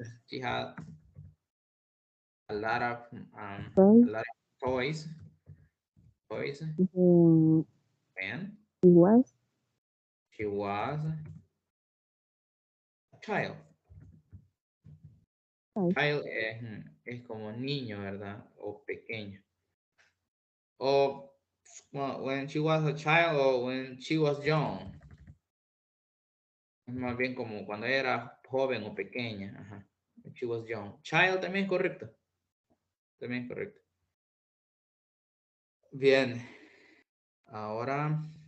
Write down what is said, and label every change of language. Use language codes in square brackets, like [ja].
[en] She had a lot of toys. Toys. And she was a child. [es] Child es como niño, ¿verdad? O pequeño. [en] O when she was a child o when she was young. [es] Es más bien como cuando era joven o pequeña. Ajá. [en] When she was young. [es] Child también es correcto. También es correcto. Bien. Ahora.